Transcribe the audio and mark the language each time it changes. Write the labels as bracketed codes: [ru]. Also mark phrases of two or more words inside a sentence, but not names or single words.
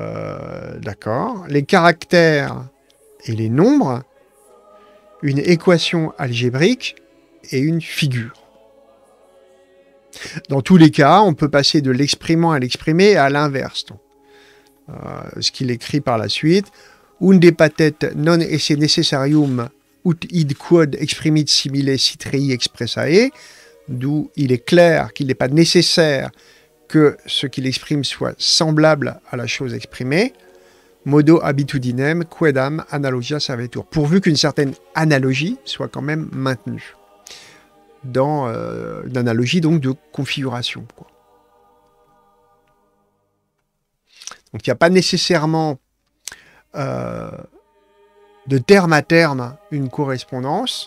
[fr] Les caractères et les nombres, une équation algébrique et une figure. Dans tous les cas, on peut passer de l'exprimant à l'exprimé et à l'inverse. Ce qu'il écrit par la suite, [la] unde patet non esse necessarium ut id quod exprimit simile citrei expressae, [fr] d'où il est clair qu'il n'est pas nécessaire que ce qu'il exprime soit semblable à la chose exprimée, [la] modo habitudinem quedam analogia servetur, [fr] pourvu qu'une certaine analogie soit quand même maintenue, dans une analogie donc de configuration, quoi. Donc il n'y a pas nécessairement de terme à terme une correspondance.